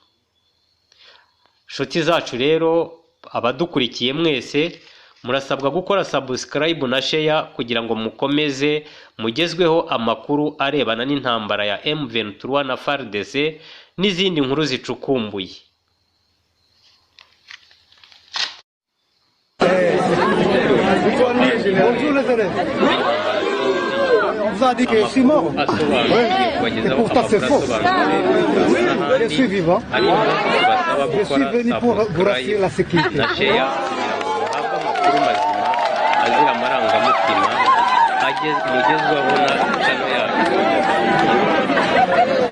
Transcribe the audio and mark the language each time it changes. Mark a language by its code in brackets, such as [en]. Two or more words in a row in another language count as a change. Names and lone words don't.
[rw] Nshuti zacu rero, abadukurikiye mwese murasabwa gukora subscribe na share kugira ngo mukomeze mugezweho amakuru arebana n'intambara ya M23 na FARDC n'izindi nkuru zicukumbuye. [fr] On vous a dit que je suis mort. Et pourtant c'est faux. Je suis vivant. Je suis venu pour vous rassurer la sécurité. [rw] Azira amarangamutima mugezwaho na channel yacu.